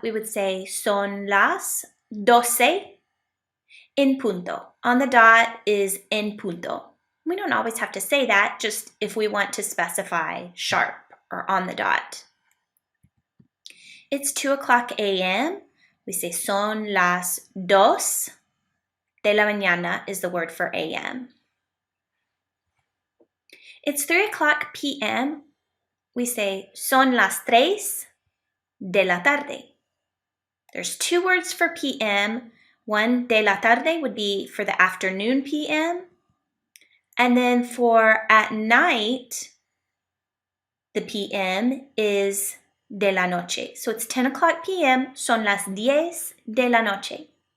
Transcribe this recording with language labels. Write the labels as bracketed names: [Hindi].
[English] We would say [Spanish] son las 12 en punto. [English] On the dot is en punto. We don't always have to say that, just if we want to specify sharp or on the dot. It's 2 o'clock a.m. We say [Spanish] son las 2 de la mañana [English] is the word for a.m. It's 3 o'clock p.m. We say [Spanish] son las 3 de la tarde. [English] There's two words for p.m. One, de la tarde, would be for the afternoon p.m. And then for at night, the p.m. is de la noche. So it's 10 o'clock p.m. [Spanish] Son las 10 de la noche.